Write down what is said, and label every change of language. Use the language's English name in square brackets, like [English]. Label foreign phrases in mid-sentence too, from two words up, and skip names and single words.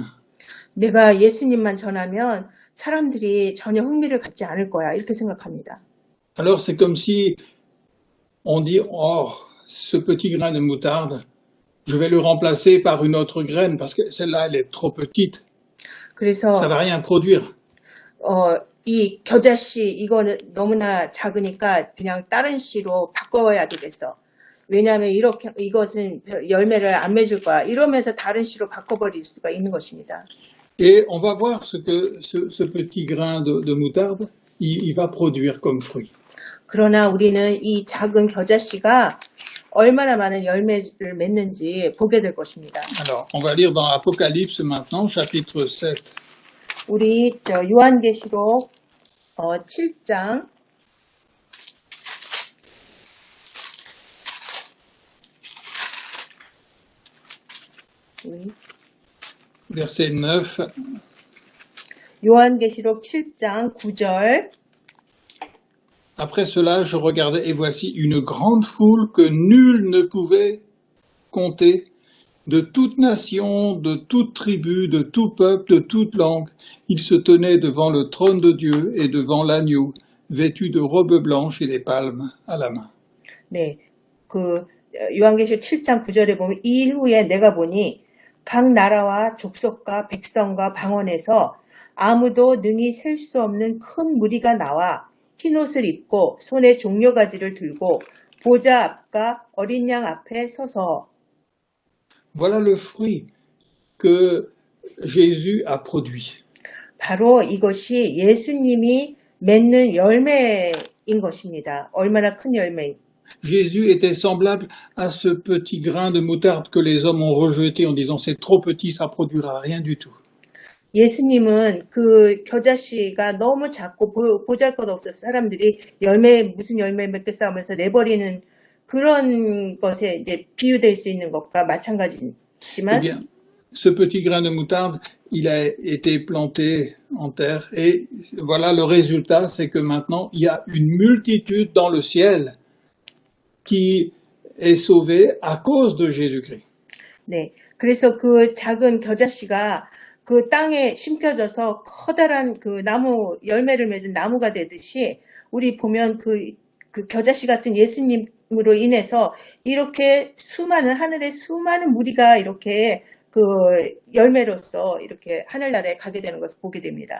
[Korean] 내가 예수님만 전하면 사람들이 전혀 흥미를 갖지 않을 거야 이렇게 생각합니다. [French] Alors c'est comme si on dit oh ce petit grain de moutarde, je vais le remplacer par une autre graine parce que celle-là, elle est trop petite. Ça [Korean] 그래서 [French] va rien produire. [Korean] 이 겨자씨 이거는 너무나 작으니까 그냥 다른 씨로 바꿔야 되겠어. 왜냐하면 이렇게 이것은 열매를 안 맺을 거야. 이러면서 다른 씨로 바꿔버릴 수가 있는 것입니다. [French] Et on va voir ce que ce petit grain de moutarde, il va produire comme fruit. [Korean] 그러나 우리는 이 작은 겨자씨가 얼마나 많은 열매를 맺는지 보게 될 것입니다. [French] Alors, on va lire dans Apocalypse maintenant, chapitre 7. [Korean] 우리 요한계시록 7장 [French] Verset 9. [Korean] 요한계시록 7장 9절. [French] Après cela, je regardais et voici une grande foule que nul ne pouvait compter, de toute nation, de toute tribu, de tout peuple, de toute langue. Ils se tenaient devant le trône de Dieu et devant l'agneau, vêtus de robes blanches et des palmes à la main. [Korean] 네, 요한계시록 7장 9절에 보면 이 일 후에 내가 보니 각 나라와 족속과 백성과 방언에서 아무도 능히 셀 수 없는 큰 무리가 나와 흰옷을 입고 손에 종려가지를 들고 보좌 앞과 어린 양 앞에 서서. [French] Voilà le fruit que Jésus a produit. [Korean] 바로 이것이 예수님이 맺는 열매인 것입니다. 얼마나 큰 열매. [French] Jésus était semblable à ce petit grain de moutarde que les hommes ont rejeté en disant c'est trop petit, ça produira rien du tout. [Korean] 예수님은 그 겨자씨가 너무 작고 보잘것없어서 사람들이 무슨 열매 맺겠어 하면서 내버리는 그런 것에 이제 비유될 수 있는 것과 마찬가지지만, [French] Eh bien, ce petit grain de moutarde, il a été planté en terre et voilà le résultat, c'est que maintenant il y a une multitude dans le ciel qui est sauvée à cause de Jésus-Christ. [Korean] 네, 그래서 그 작은 겨자씨가 그 땅에 심겨져서 커다란 그 나무, 열매를 맺은 나무가 되듯이 우리 보면 그 겨자씨 같은 예수님으로 인해서 이렇게 하늘의 수많은 무리가 이렇게 그 열매로서 이렇게 하늘나라에 가게 되는 것을 보게 됩니다.